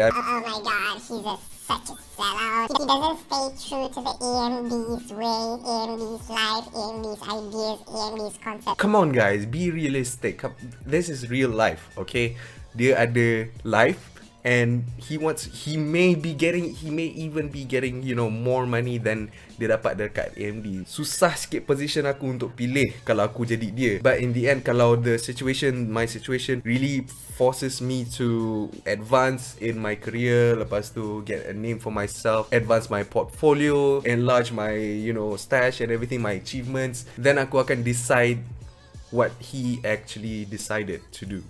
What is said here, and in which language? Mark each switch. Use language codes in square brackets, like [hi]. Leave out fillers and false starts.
[en] oh my god, he's such a sellout. He doesn't stay true to the AMD's way, AMD's life, AMD's ideas, AMD's concept. Come on guys, be realistic. This is real life, okay? [ms] Dia ada life, [en] and he may even be getting, you know, more money than [ms] dia dapat dekat [en] AMD. [ms] Susah sikit position aku untuk pilih kalau aku jadi dia. [en] But in the end, [ms] kalau [en] my situation really forces me to advance in my career, [ms] lepas tu [en] get a name for myself, advance my portfolio, enlarge my, you know, stash and everything, my achievements, then [ms] aku akan [en] decide what he actually decided to do.